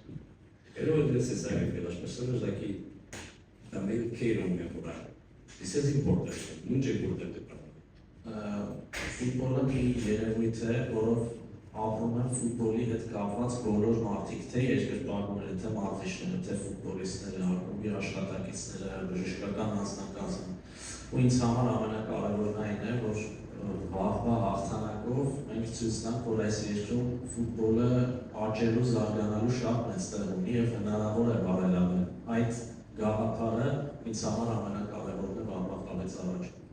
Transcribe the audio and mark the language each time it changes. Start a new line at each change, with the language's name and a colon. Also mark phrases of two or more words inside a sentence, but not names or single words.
Spanish: Pero es necesario que las personas de aquí también quieran mejorar. Eso es importante, mucho importante para mí.
Armenian: Ֆուտբոլը մի երևույթ է, որով ապրում են ֆուտբոլի հետ կապված բոլոր մարդիկ, թե երկրպագուները, թե մարզիչները, թե ֆուտբոլիստները, ակումբի աշխատակիցները, բժշկական անձնակազմը։ Ու ինձ համար ամենակարևորն այն է, որ վաղվա հաղթանակով մենք ցույց տանք, որ այս երկրում ֆուտբոլը աճելու, զարգանալու շատ մեծ տեղ ունի եւ հնարավոր է բարելավել։ Այդ գաղափարը ինձ համար ամենակարևորն է վաղվա խաղից առաջ։